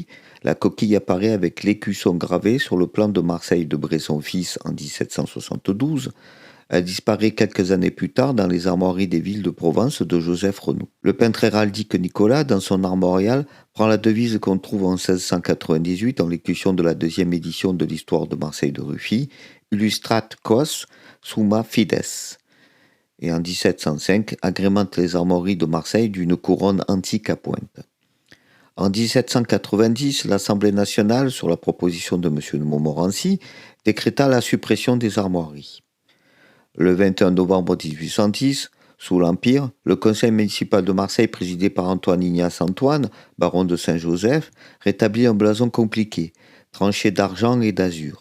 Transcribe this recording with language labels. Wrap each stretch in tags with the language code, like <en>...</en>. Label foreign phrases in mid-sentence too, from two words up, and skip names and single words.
<fr>La coquille apparaît avec l'écusson gravé sur le plan de Marseille de Bresson fils en 1772. Elle disparaît quelques années plus tard dans les armoiries des villes de Provence de Joseph Renaud. Le peintre héraldique Nicolas, dans son armorial, prend la devise qu'on trouve en 1698 dans l'écusson de la deuxième édition de l'histoire de Marseille de Rufy,</fr> <la>Illustrat quos summa fides,</la> <fr>et en 1705 agrémente les armoiries de Marseille d'une couronne antique à pointe. En 1790, l'Assemblée nationale, sur la proposition de M. de Montmorency, décréta la suppression des armoiries. Le 21 novembre 1810, sous l'Empire, le conseil municipal de Marseille, présidé par Antoine Ignace Antoine, baron de Saint-Joseph, rétablit un blason compliqué, tranché d'argent et d'azur.</fr>